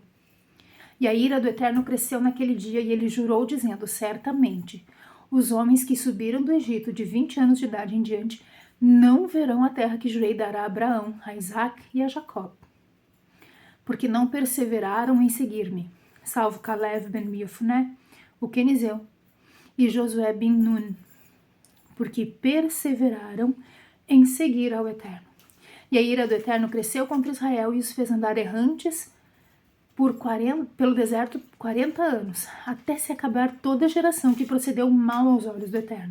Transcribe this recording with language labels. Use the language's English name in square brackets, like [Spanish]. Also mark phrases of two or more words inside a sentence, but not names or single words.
[Portuguese] E a ira do Eterno cresceu naquele dia, e ele jurou, dizendo: Certamente, os homens que subiram do Egito de 20 anos de idade em diante não verão a terra que jurei dar a Abraão, a Isaac e a Jacó, porque não perseveraram em seguir-me, salvo Caleb ben Yefuné, o quenizeu, e Josué ben Nun, porque perseveraram em seguir ao Eterno. E a ira do Eterno cresceu contra Israel e os fez andar errantes pelo deserto 40 anos, até se acabar toda a geração que procedeu mal aos olhos do Eterno.